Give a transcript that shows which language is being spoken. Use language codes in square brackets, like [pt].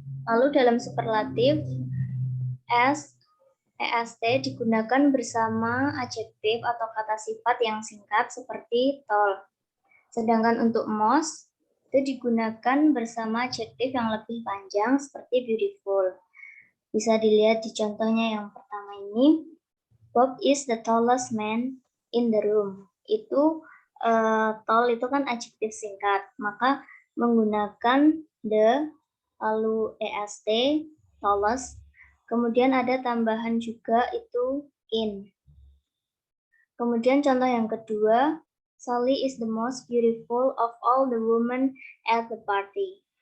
[id] Lalu dalam superlatif, est digunakan bersama adjektif atau kata sifat yang singkat seperti tall. Sedangkan untuk most itu digunakan bersama adjektif yang lebih panjang seperti beautiful. Bisa dilihat di contohnya yang pertama ini. [en] Bob is the tallest man in the room. [id] Itu tall itu kan adjektif singkat, maka menggunakan the lalu est, tallest. Kemudian ada tambahan juga itu in. Kemudian contoh yang kedua, [en] Sally is the most beautiful of all the women at the party.